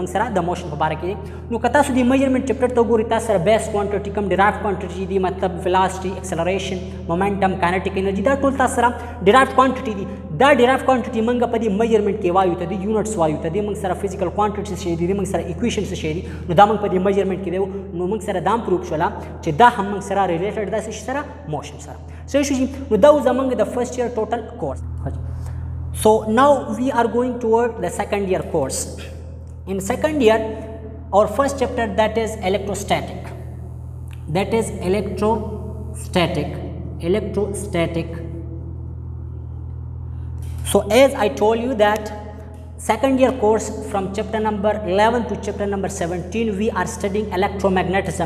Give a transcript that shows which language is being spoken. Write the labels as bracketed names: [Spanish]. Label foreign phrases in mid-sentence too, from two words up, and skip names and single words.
[Pashto] سره د موشن په باره کې نو که تاسو د [English] measurement chapter [Pashto] ته وګورئ تاسو سره [English] base quantity [Pashto] کم [English] derived quantity [Pashto] دي مطلب [English] velocity acceleration momentum kinetic energy [Pashto] دا ټول تاسو سره [English] derived quantity [Pashto] دي دا [English] derived quantity [Pashto] موږ په دې میجرمنټ کې وایو ته د یونټس وایو ته د موږ سره [English] physical quantity [Pashto] شي دي موږ سره ایکویشنز شي دي نو دا موږ په دې میجرمنټ کې دی نو موږ سره دا پروف شولا چې دا هم موږ سره ریلیټډ ده سره موشن سره صحیح شو نو دا زمونږ د [English] first year total course So now we are going toward the second year course. In second year, our first chapter that is electrostatic. So as I told you that second year course from chapter number 11 to chapter number 17 we are studying electromagnetism.